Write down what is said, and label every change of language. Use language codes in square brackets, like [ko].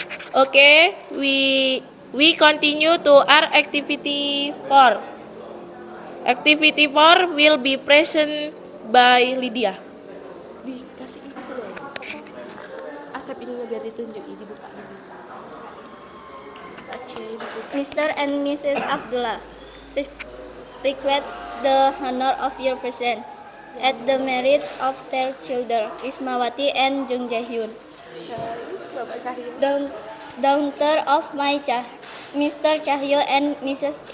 [en] Okay, we continue to our activity 4. Activity 4 will be present by Lydia. [id] Dikasih itu deh. Asap ini biar ditunjuk, dibuka. [en] Mr. and Mrs. Abdullah, request the honor of your presence at the marriage of their children, Ismawati and Jung Jae-hyun. Daughter of Mr. Cahyo and Mrs.